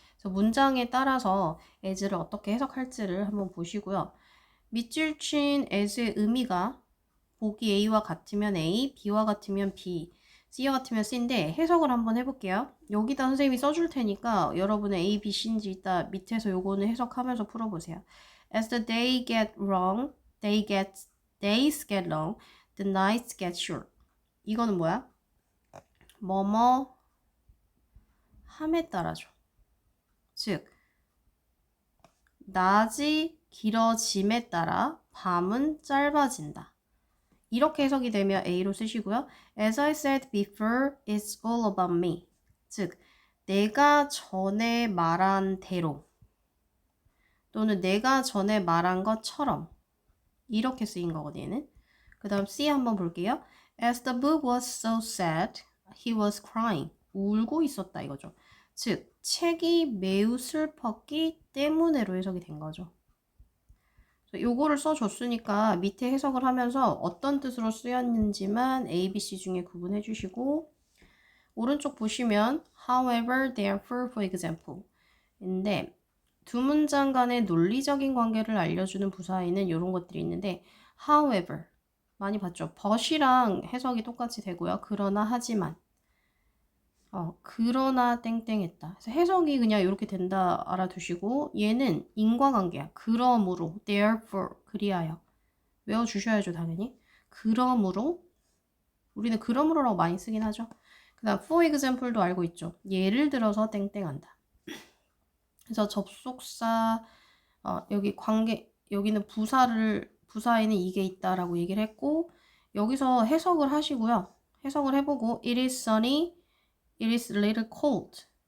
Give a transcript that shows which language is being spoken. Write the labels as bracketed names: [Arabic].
[Korean] 그래서 문장에 따라서 as를 어떻게 해석할지를 한번 보시고요. 밑줄 친 as의 의미가 보기 A와 같으면 A, B와 같으면 B, C와 같으면 C인데 해석을 한번 해볼게요. 여기다 선생님이 써줄 테니까 여러분은 A, B, C인지 이따 밑에서 요거는 해석하면서 풀어보세요. [English] As the day get long, days get long, the nights get short. [Korean] 이거는 뭐야? 뭐뭐 함에 따라죠. 즉, 낮이 길어짐에 따라 밤은 짧아진다. 이렇게 해석이 되면 A로 쓰시고요. [English] As I said before, it's all about me. [Korean] 즉, 내가 전에 말한 대로 또는 내가 전에 말한 것처럼 이렇게 쓰인 거거든요. 얘는. 그 다음 C 한번 볼게요. [English] As the book was so sad, he was crying. [Korean] 울고 있었다 이거죠. 즉, 책이 매우 슬펐기 때문에로 해석이 된 거죠. 요거를 써줬으니까 밑에 해석을 하면서 어떤 뜻으로 쓰였는지만 A, B, C 중에 구분해 주시고 오른쪽 보시면 however, therefore, for example 인데 두 문장 간의 논리적인 관계를 알려주는 부사에는 이런 것들이 있는데 however 많이 봤죠? but이랑 해석이 똑같이 되고요. 그러나 하지만 그러나 땡땡했다. 그래서 해석이 그냥 이렇게 된다 알아두시고 얘는 인과관계야. 그러므로, therefore, 그리하여. 외워주셔야죠, 당연히. 그러므로, 우리는 그러므로라고 많이 쓰긴 하죠. 그 다음, for example도 알고 있죠. 예를 들어서 땡땡한다. 그래서 접속사, 여기 여기는 부사에는 이게 있다라고 얘기를 했고, 여기서 해석을 하시고요. 해석을 해보고, [English] it is sunny, it is a little cold.